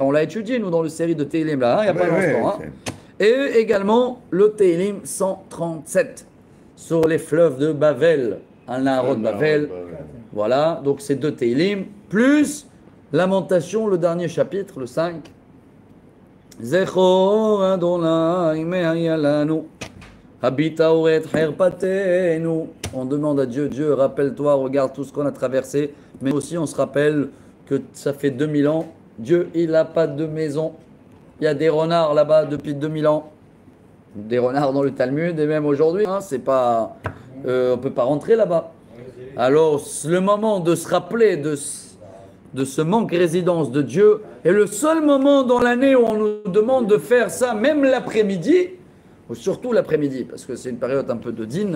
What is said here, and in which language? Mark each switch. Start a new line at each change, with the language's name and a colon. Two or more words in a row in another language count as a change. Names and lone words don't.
French: On l'a étudié, nous, dans le série de Teilim, là, il n'y a pas longtemps. Hein. Et également le Teilim 137, sur les fleuves de Bavel, un Naharot Bavel. Voilà, donc c'est 2 Teilim, plus Lamentation, le dernier chapitre, le 5.
Hebrew: זכור ה' מה היה לנו. הביטה וראה את חרפתנו.
French: On demande à Dieu, Dieu, rappelle-toi, regarde tout ce qu'on a traversé. Mais aussi, on se rappelle que ça fait 2000 ans. Dieu, il n'a pas de maison. Il y a des renards là-bas depuis 2000 ans. Des renards dans le Talmud et même aujourd'hui. Hein, c'est pas, on ne peut pas rentrer là-bas. Alors, le moment de se rappeler de ce manque de résidence de Dieu est le seul moment dans l'année où on nous demande de faire ça, même l'après-midi, ou surtout l'après-midi, parce que c'est une période un peu de dîne.